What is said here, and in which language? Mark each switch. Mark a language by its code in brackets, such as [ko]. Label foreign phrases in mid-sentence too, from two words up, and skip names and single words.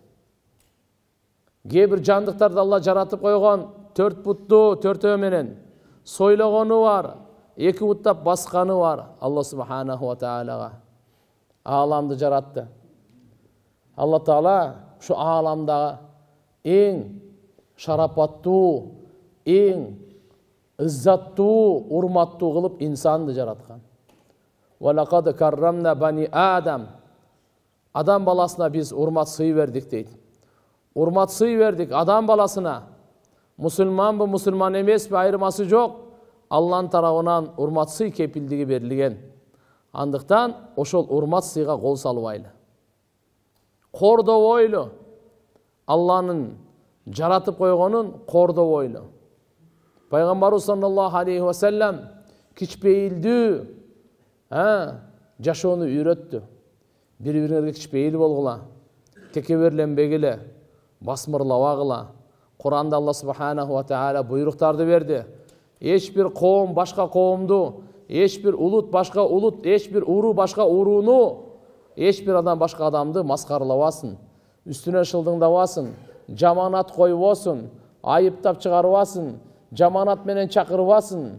[ky] Кээ бир жандыктарды Алла жаратып койгон 4 буттуу төртөө менен сойлогону бар, 2 буттап басканы бар. Алла [ar] سبحانه وتعالى [ky] ааламды жаратты. Алла Таала şu ааламдагы эң шарапаттуу, эң ыззаттуу, урматтуу кылып инсанды жараткан. [ar] ولقد كرمنا بني آدم. [ky] Адам баласына биз урмат сый бердик дейт. Урмат сый бердик адам баласына. Мусулманбы, мусулман эмеспи айырмасы жок. Алланын тарабынан урмат сый кепилдиги берилген. Андыктан ошол урмат сыйга кол салбайлы. Кордобойлу. Алланын жаратып койгонун кордобойлу. Пайгамбарыбыз [ar] صلى الله عليه وسلم [ky] кичпейилдүү жашоону үйрөттү. Бири-бириңерге кичпейил болгула, текеберленбегиле, басмырлабагыла. Куранда Алла [ar] سبحانه وتعالى [ky] буйруктарды берди. Эч бир коом башка коомду, эч бир улут башка улут, эч бир уруу башка урууну, эч бир адам башка адамды маскаралабасын, үстүнө шылдыңдабасын, жаманат койбосун, айыптап чыгарбасын, жаманат менен чакырбасын.